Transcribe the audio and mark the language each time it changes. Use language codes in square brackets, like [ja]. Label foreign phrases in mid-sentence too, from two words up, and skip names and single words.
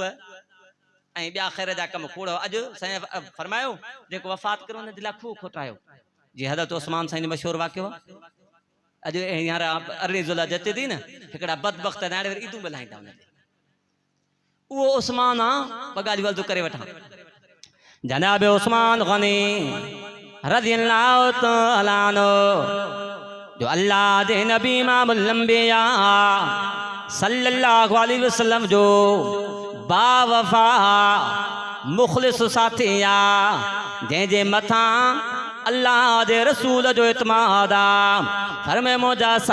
[sd] ऐं ॿिया ख़ैर जा कम कूड़ो अॼु साईं फरमायो जेको वफ़ात करो हुन जे लाइ खूह खोटायो जीअं हज़रत उस्मान साईं जो मशहूरु वाक़ियो आहे अॼु हींअर अरिड़हीं ज़ुल्हज अचे थी न हिकिड़ा बदबख़्त हाणे वरी ईदूं ॻाल्हाईंदा हुन ते उहो उस्मान आहे ॿ ॻाल्हियूं वल्दू करे वठां जनाब उस्मान गनी [ar] رضي الله تعالى عنه [sd] जो अल्लाह जे नबी [ar] إمام الأنبياء صلى الله عليه وسلم [sd] जो बावफ़ा मुख़लिस साथी आहे जंहिंजे मथां अल्लाह जे रसूल जो इत्माद आहे फरमे मुंहिंजा